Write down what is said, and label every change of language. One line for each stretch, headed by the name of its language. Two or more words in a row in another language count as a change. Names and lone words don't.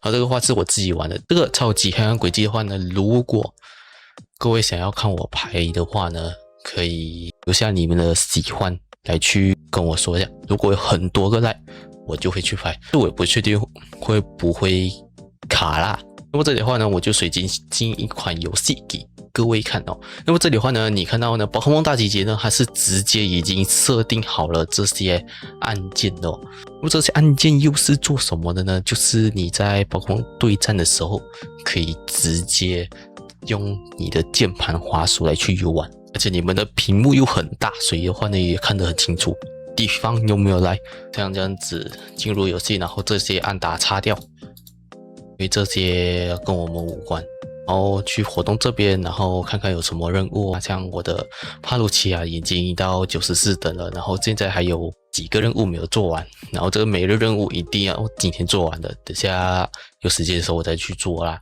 Chinese: 然後這個話是我自己玩的。這個超級黑暗軌跡的話呢，如果各位想要看我拍的話呢，可以留下你們的喜歡來去跟我說一下。如果有很多個 like，我就會去拍。我也不確定會不會卡啦。那麼這裡的話呢，我就隨機進一款遊戲給各位看哦。那麼這裡的話呢，你看到呢，寶可夢大集結呢，它是直接已經設定好了這些按鍵的哦。那麼這些按鍵又是做什麼的呢？就是你在寶可夢對戰的時候，可以直接用你的鍵盤滑鼠來去遊玩，而且你們的屏幕又很大，所以的話呢，也看得很清楚。地方有沒有來？像這樣子進入遊戲，然後這些按打擦掉，因為這些跟我們無關。然後去活動這邊，然後看看有什麼任務啊。像我的帕魯奇啊，已經到94等了，然後現在還有幾個任務沒有做完，然後這個每日任務一定要今天做完的，等下有時間的時候我再去做啦。